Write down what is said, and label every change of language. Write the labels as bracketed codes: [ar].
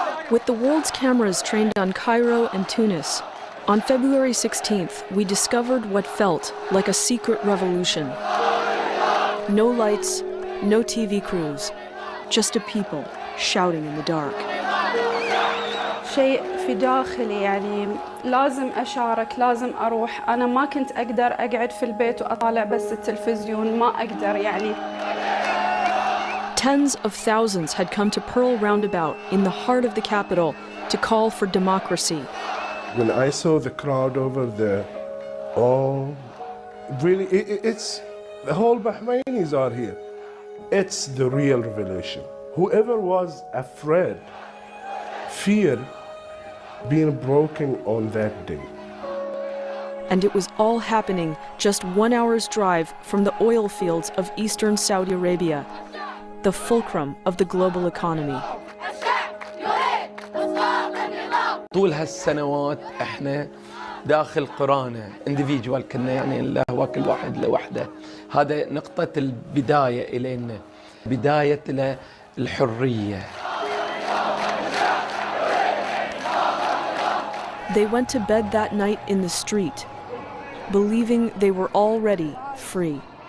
[en] With the world's cameras trained on Cairo and Tunis, on February 16th, we discovered what felt like a secret revolution. No lights, no TV crews, just a people shouting in the dark. [ar] شيء في داخلي يعني لازم أشارك لازم أروح أنا ما كنت أقدر أقعد في البيت وأطالع بس التلفزيون ما أقدر يعني. [en] Tens of thousands had come to Pearl Roundabout in the heart of the capital to call for democracy. When I saw the crowd over there, really, it's the whole Bahrainis are here. It's the real revolution. Whoever was afraid, fear being broken on that day. And it was all happening just 1 hour's drive from the oil fields of eastern Saudi Arabia, the fulcrum of the global economy. [ar] طول هالسنوات احنا داخل قرانا [en] individual [ar] كنا يعني الهوى كل واحد لوحده. هذا نقطة البداية إلينا، بداية الحرية. [en] They went to bed that night in the street, believing they were already free.